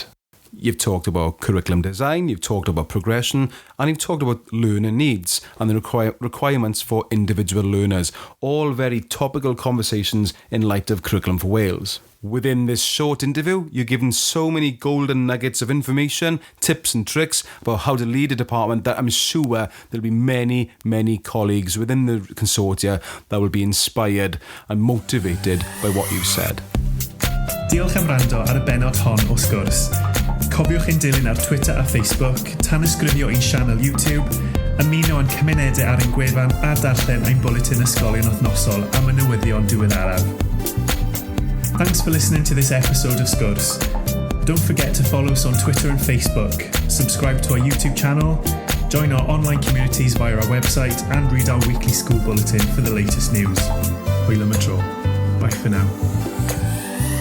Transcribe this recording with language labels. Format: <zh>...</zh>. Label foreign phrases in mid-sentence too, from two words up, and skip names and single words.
<en>You've talked about curriculum design, you've talked about progression, and you've talked about learner needs and the requirements for individual learners, all very topical conversations in light of Curriculum for Wales. Within this short interview, you're given so many golden nuggets of information, tips and tricks about how to lead a department that I'm sure there'll be many, many colleagues within the consortia that will be inspired and motivated by what you've said.</en> <cy>Diolch am wrando ar y benod hon o Sgwrs. Cofiwch ein dilyn ar Twitter a Facebook, tanysgrifio ein sianel YouTube, ymuno yn cymunedau ar ein gwefan a darllen ein bwletin ysgolion wythnosol am y newyddion diweddaraf.</cy> <en>Thanks for listening to this episode of Sgwrs. Don't forget to follow us on Twitter and Facebook, subscribe to our YouTube channel, join our online communities via our website, and read our weekly school bulletin for the latest news.</en> <cy>Hwyl am y tro.</cy> <en>Bye for now.</en>